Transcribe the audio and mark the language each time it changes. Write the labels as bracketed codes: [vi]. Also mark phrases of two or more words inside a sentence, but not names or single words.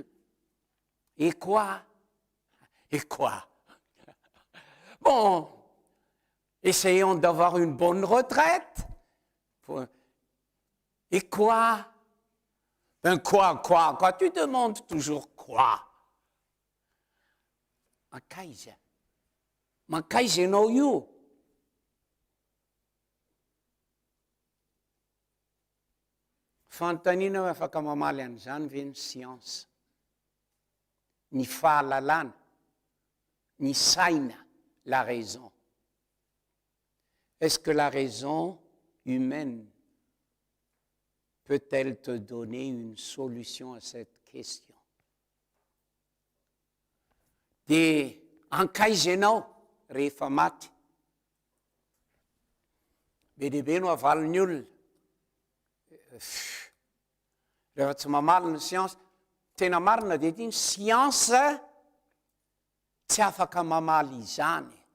[fr] Et quoi? Et quoi? Bon, essayons d'avoir une bonne retraite. Et quoi? Ben quoi? Tu demandes toujours quoi? [mg] Makaiza ianao io? Fanontaniana hoe afaka mamaly an'izany ve ny siansa, ny fahalalana, ny saina, [fr] la raison. Est-ce que la raison humaine peut-elle te donner une solution à cette question? [mg] Dia ankaiza ianao rehefa maty? Be dehibe no avaliny olona. Rehefa tsy mamaly ny siansa, tena marina dia ty ny siansa tsy afaka mamaly izany.